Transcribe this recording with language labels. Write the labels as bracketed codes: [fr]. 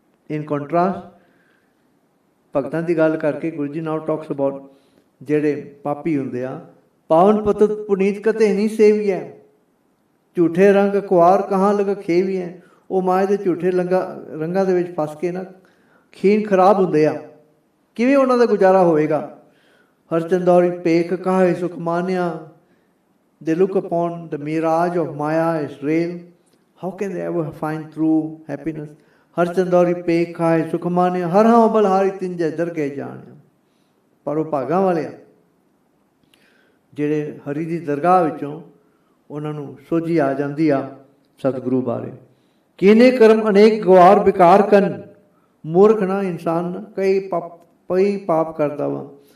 [en] in contrast [pa] ਭਗਤਾਂ ਦੀ ਗੱਲ ਕਰਕੇ ਗੁਰੂ ਜੀ [en] now talks about [pa] ਜਿਹੜੇ ਪਾਪੀ ਹੁੰਦੇ ਆ। ਪਾਵਨ ਪਤਤ ਪੁਨੀਤ ਕਤੇ ਨਹੀਂ ਸੇਵੀਐ, ਝੂਠੇ ਰੰਗ ਕੁਆਰ ਕਹਾਂ ਲਗ ਖੇਵੀਐ। ਉਹ ਮਾਏ ਦੇ ਝੂਠੇ ਰੰਗਾਂ ਦੇ ਵਿੱਚ ਫਸ ਕੇ ਨਾ ਖੀਨ ਖਰਾਬ ਹੁੰਦੇ ਆ, ਕਿਵੇਂ ਉਹਨਾਂ ਦਾ ਗੁਜ਼ਾਰਾ ਹੋਵੇਗਾ। ਹਰ ਚੰਦੌਰੀ ਪੇਖ ਕਾਹੇ ਸੁਖ ਮਾਨਿਆ, [en] they look upon the mirage of Maya as real. How can they ever find true happiness? [pa] Har chandori pek khaye sukh mane, har haan balhari tinjay dar ke jaan। ਪਰ ਉਹ ਭਾਗਾਂ ਵਾਲੇ ਆ ਜਿਹੜੇ ਹਰੀ ਦੀ ਦਰਗਾਹ ਵਿੱਚੋਂ ਉਹਨਾਂ ਨੂੰ ਸੋਝੀ ਆ ਜਾਂਦੀ ਆ ਸਤਿਗੁਰੂ ਬਾਰੇ। ਕੀਨੇ ਕਰਮ ਅਨੇਕ ਗਵਾਰ ਵਿਕਾਰ ਕਨ, ਮੂਰਖ ਨਾ ਇਨਸਾਨ ਕਈ ਪਾਪ ਕਰਦਾ ਵਾ।